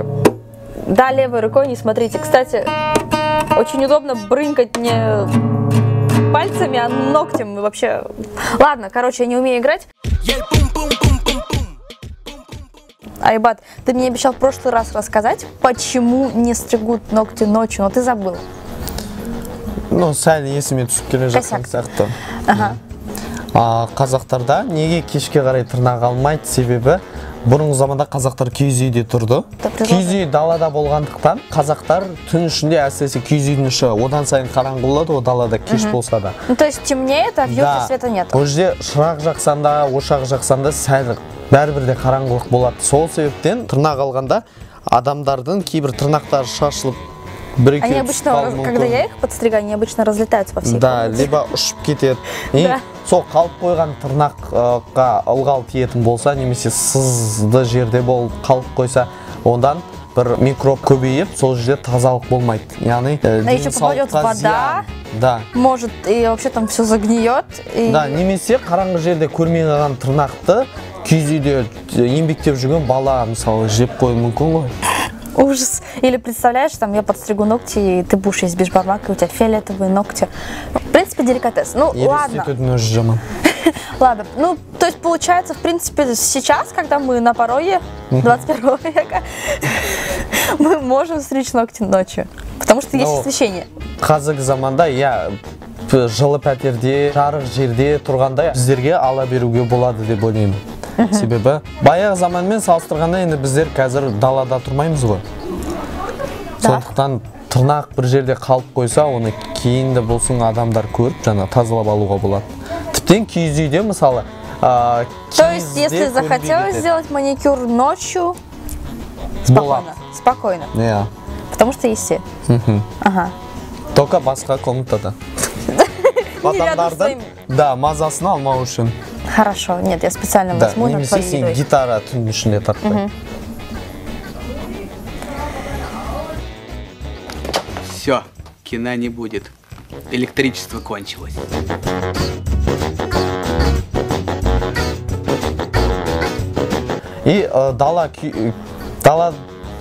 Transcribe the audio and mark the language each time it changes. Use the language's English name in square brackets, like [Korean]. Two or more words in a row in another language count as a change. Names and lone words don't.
[Russian] Да, левой рукой, не смотрите. Кстати, очень удобно брынкать не пальцами, а ногтем вообще. Ладно, короче, я не умею играть. Айбат, ты мне обещал в прошлый раз рассказать, почему не стригут ногти ночью, но ты забыл. Ну, [Kazakh] сәл есіме түсіп келе жатқан сияқты. Қазақтарда неге кешке қарай тырнақ алмайды, себебі бұрынғы заманда қазақтар киіз үйде тұрды. Киіз үй далада болғандықтан қазақтар түн ішінде, әсіресе киіз үйдің іші одан сайын қараңғы болады, о далада кеш болса да. [Russian] Ну, то есть темнеет, а в юрте света нет. [Kazakh] Ол жерде шырақ жақсан да, ошақ жақсан да сәл бәрібір де қараңғылық болады. Сол себептен тырнақ алғанда адамдардың кейбір тырнақтары шашылып [Russian] они обычно, когда я их подстригаю, они обычно разлетаются по всей комнате. [Kazakh] Да, либо ұшып кетеді. Сол қалып қойған тырнаққа ылғал тиетін болса, немесе сызды жерде болып қалып қойса, ондан бір микроб көбейіп, сол жерде тазалық болмайды. Яғни, [Russian] еще попадет вода, да. Может, и вообще там все загниет. [Kazakh] Да, немесе қараңғы жерде көрмей қалған тырнақты киіз үйде еңбектеп жүрген бала, мысалы, жеп қою мүмкін ғой. [Russian] Ужас. Или представляешь, там я подстригу ногти, и ты будешь есть бешбармак, и у тебя фиолетовые ногти. Ну, в принципе, деликатес. Ну, ладно. Ладно. Ну, то есть, получается, в принципе, сейчас, когда мы на пороге 21 века, мы можем стричь ногти ночью. Потому что есть освещение. [Kazakh] Қазіргі заманда, я жылы пәтерде, жарық жерде тұрғанда біздерге ала беруге болады деп ойлаймын. Себебі баяғы заманмен салыстырғанда енді біздер қазір далада тұрмаймыз ғой. Сондықтан тырнақ бір жерде қалып қойса, оны кейінді болсын адамдар көріп, жаңа тазалап алуға болады. Тіптен киіз үйде, мысалы, [Russian] то есть, если захотелось сделать маникюр ночью, спокойно. Спокойно. Потому что есть все. Ага. [Kazakh] Только басқа комнатада. Адамдардың, да, мазасын алмау үшін. [Russian] Хорошо, нет, я специально возьму на твоей едой. [Kazakh] Гитара түн ішінде тартпай. [Russian] Все, кино не будет. Электричество кончилось. И